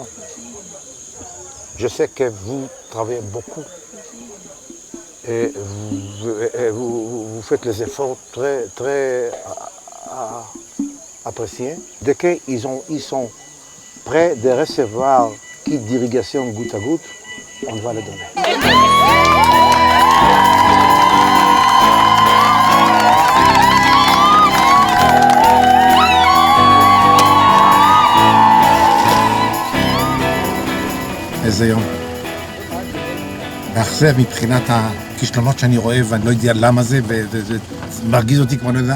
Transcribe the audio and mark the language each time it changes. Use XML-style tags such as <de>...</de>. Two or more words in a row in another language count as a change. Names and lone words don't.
<fr>Je sais que vous travaillez beaucoup et vous faites les efforts très appréciés. Dès qu'ils sont prêts de recevoir kit d'irrigation goutte à goutte, on va le donner.</fr> <he>איזה יום. מאכזב מבחינת הכישלונות שאני רואה ואני לא יודע למה זה וזה מרגיז אותי כמו אני יודע.</he>